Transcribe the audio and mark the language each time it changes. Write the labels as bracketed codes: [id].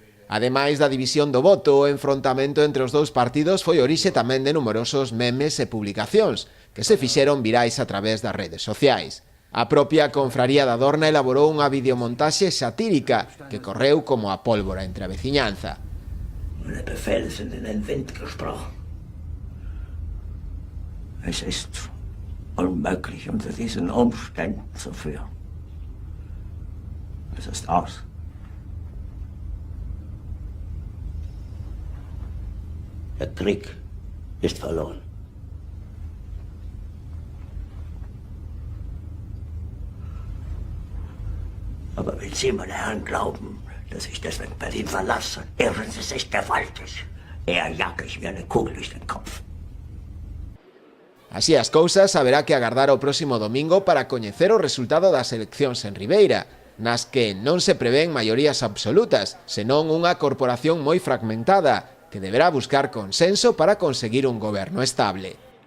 [gl] Ademais da división do voto, o enfrontamento entre os dous partidos foi orixe tamén de numerosos memes e publicacións, que se fixeron virais a través das redes sociais. A propia confraría da Dorna elaborou unha videomontaxe satírica que correu como a pólvora entre a veciñanza. [de] Meine Befehle sind in den Wind gesprochen. Es ist unmöglich, unter diesen Umständen zu führen. Es ist aus. Der Krieg ist verloren. Aber wenn Sie, meine Herren, glauben, dass ich deswegen Berlin verlasse, irren Sie sich gewaltig. Eher jage ich mir eine Kugel durch den Kopf. [gl] Así as cousas, haberá que agardar o próximo domingo para coñecer o resultado das eleccións en Ribeira, nas que non se prevén maiorías absolutas, senón unha corporación moi fragmentada, que deberá buscar consenso para conseguir un goberno estable.